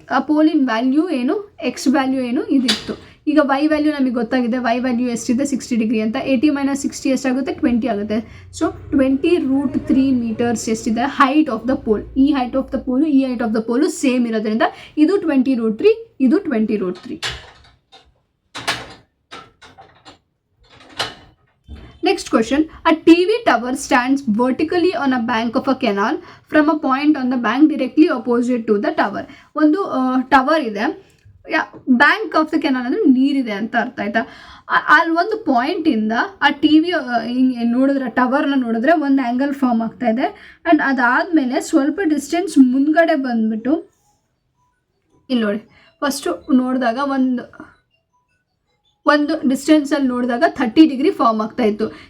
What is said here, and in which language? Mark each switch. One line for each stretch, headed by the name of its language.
Kannada: ಆ ಪೋಲಿನ ವ್ಯಾಲ್ಯೂ ಏನು, X value ಏನು ಇದಿತ್ತು. ಈಗ y ವ್ಯಾಲ್ಯೂ ನಮಗೆ ಗೊತ್ತಾಗಿದೆ, y ವ್ಯಾಲ್ಯೂ ಎಷ್ಟಿದೆ 60 ಡಿಗ್ರಿ ಅಂತ. 80 - 60 ಎಷ್ಟಾಗುತ್ತೆ 20 ಆಗುತ್ತೆ. ಸೊ 20 √3 ಮೀಟರ್ಸ್ ಎಷ್ಟಿದೆ ಹೈಟ್ ಆಫ್ ದ ಪೋಲ್. ಈ ಹೈಟ್ ಆಫ್ ದ ಪೋಲು ಈ height of the pole same ಇರೋದ್ರಿಂದ ಇದು 20 √3, ಇದು 20 √3.
English: Next question, a TV tower stands vertically on a bank of a canal from a point on the bank directly opposite to the tower.
Kannada: ಒಂದು tower ಇದೆ, bank of the canal ಅಂದರೆ ನೀರಿದೆ ಅಂತ ಅರ್ಥ ಆಯ್ತಾ. ಅಲ್ಲಿ ಒಂದು ಪಾಯಿಂಟಿಂದ ಆ ಟಿ ವಿ ಹಿಂಗೆ ನೋಡಿದ್ರೆ ಟವರ್ನ ನೋಡಿದ್ರೆ ಒಂದು ಆ್ಯಂಗಲ್ ಫಾರ್ಮ್ ಆಗ್ತಾ ಇದೆ. ಆ್ಯಂಡ್ ಅದಾದಮೇಲೆ ಸ್ವಲ್ಪ ಡಿಸ್ಟೆನ್ಸ್ ಮುಂದ್ಗಡೆ ಬಂದುಬಿಟ್ಟು ಇಲ್ಲಿ ನೋಡಿ ಫಸ್ಟು ನೋಡಿದಾಗ ಒಂದು ಡಿಸ್ಟೆನ್ಸಲ್ಲಿ ನೋಡಿದಾಗ 30 ಡಿಗ್ರಿ ಫಾರ್ಮ್ ಆಗ್ತಾ ಇತ್ತು.